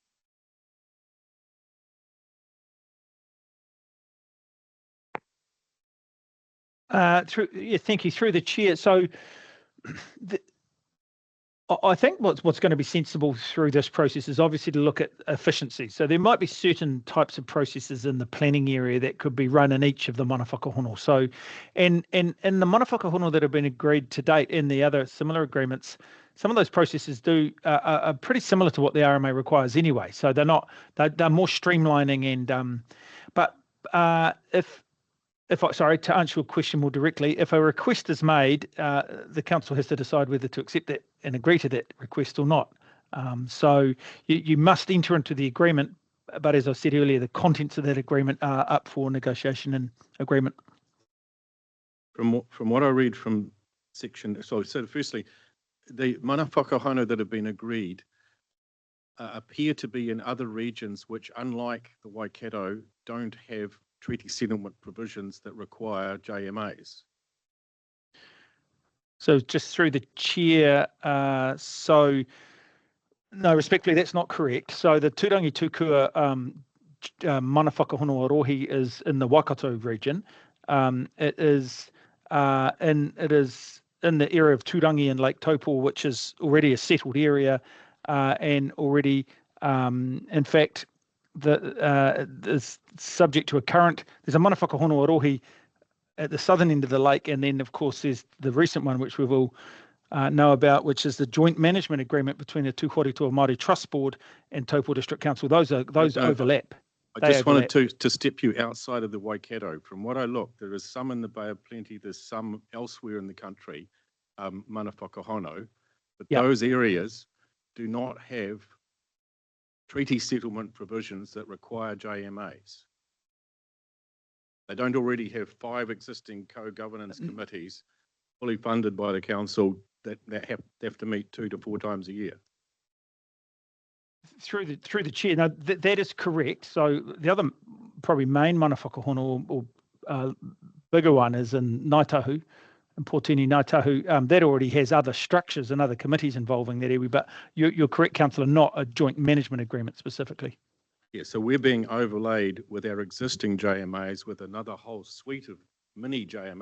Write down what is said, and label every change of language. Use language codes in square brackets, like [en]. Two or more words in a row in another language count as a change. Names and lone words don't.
[en] Thank you. Through the chair. So I think what's going to be sensible through this process is obviously to look at efficiency. So there might be certain types of processes in the planning area that could be run in each of the [mi] mana whakahono. [en] So in the [mi] mana whakahono [en] that have been agreed to date in the other similar agreements, some of those processes are pretty similar to what the RMA requires anyway. So they're more streamlining and but sorry, to answer your question more directly, if a request is made, the council has to decide whether to accept that and agree to that request or not. So you must enter into the agreement, but as I said earlier, the contents of that agreement are up for negotiation and agreement. From what I read from section, so firstly, the [mi] mana whakahono [en] that have been agreed appear to be in other regions which, unlike the Waikato, don't have treaty settlement provisions that require JMAs. So just through the chair, so no, respectfully, that's not correct. So the Tūrangi Tūkua [mi] mana whakahono rohi [en] is in the Waikato region. It is in the area of Tūrangi and Lake Taupo, which is already a settled area, and already, in fact, is subject to there's a [mi] mana whakahono rohi [en] at the southern end of the lake, and then of course there's the recent one which we will know about, which is the joint management agreement between the Tūhoretoa Māori Trust Board and Taupo District Council. Those overlap. I just wanted to step you outside of the Waikato. From what I looked, there is some in the Bay of Plenty, there's some elsewhere in the country, [mi] mana whakahono, [en] but those areas do not have treaty settlement provisions that require JMAs. They don't already have 5 existing co-governance committees fully funded by the council that have to meet 2 to 4 times a year. Through the chair, no, that is correct. So the other probably main [mi] mana whakahono [en] or bigger one is in Ngāi Tahu, in Portini Ngāi Tahu. That already has other structures and other committees involving that iwi, but you're correct, Councillor, not a joint management agreement specifically. Yeah, so we're being overlaid with our existing JMAs with another whole suite of mini JMAs.